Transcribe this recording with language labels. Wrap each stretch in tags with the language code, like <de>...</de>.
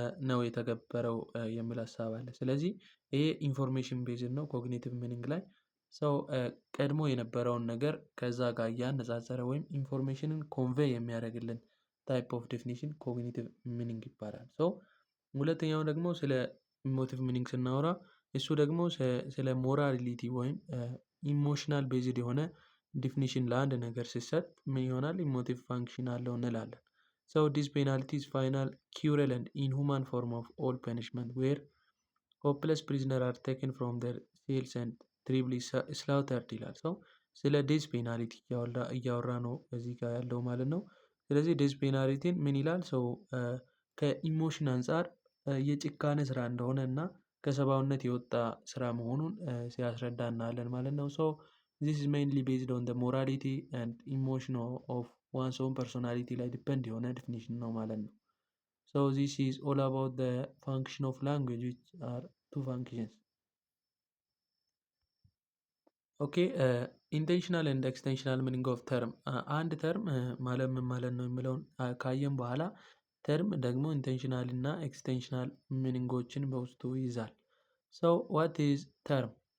<am>ነው የተገበረው የሚል ሀሳብ አለ። ስለዚህ ይሄ ኢንፎርሜሽን ቤዝድ ነው ኮግኒቲቭ ሚኒንግ ላይ ሰው ቀድሞ የነበረውን ነገር ከዛ ጋር እያነጻጸረ ወይም ኢንፎርሜሽንን ኮንቬይ የሚያደርግልን ታይፕ ኦፍ ዴፊኒሽን ኮግኒቲቭ ሚኒንግ ይባላል። ሶ ሁለተኛው ደግሞ ስለ ኢሞቲቭ ሚኒንግ ስናወራ እሱ ደግሞ ስለ ሞራሊቲ ወይም ኢሞሽናል ቤዝድ የሆነ ዲፊኒሽን ለአንድ ነገር ሲሰጥ ምን ይሆናል? ኢሞቲቭ ፋንክሽን አለው እንላለን።</am> <en>So this penalty is final, cruel and inhuman form of all punishment where hopeless prisoners are taken from their cells and terribly slaughtered</en> <am>ይላል። ሰው ስለ ዴዝ ፔናሊቲ እያወራ ነው እዚህ ጋር ያለው ማለት ነው። ስለዚህ ዴዝ ፔናሊቲን ምን ይላል? ሰው ከኢሞሽን አንጻር የጭካኔ ስራ እንደሆነ እና ከሰብአዊነት የወጣ ስራ መሆኑን ሲያስረዳ እናያለን ማለት ነው። ሶ</am> <en>this is mainly based on the morality and emotion of one's own personality</en> <am>ላይ ዲፔንድ የሆነ ዲፊኒሽን ነው ማለት ነው።</am> <en>So this is all about the function of language, which are two functions. ኦኬ ኢንቴንሽናል ኤንድ ኤክስቴንሽናል ሚኒንግ ኦፍ ተርም።</en> <am>አንድ ተርም ማለት ምን ማለት ነው የሚለውን ካየን በኋላ ተርም ደግሞ ኢንቴንሽናል እና ኤክስቴንሽናል ሚኒንጎችን በውስጡ ይይዛል።</am> <en>ሶ ዋት ኢዝ ተርም?</en>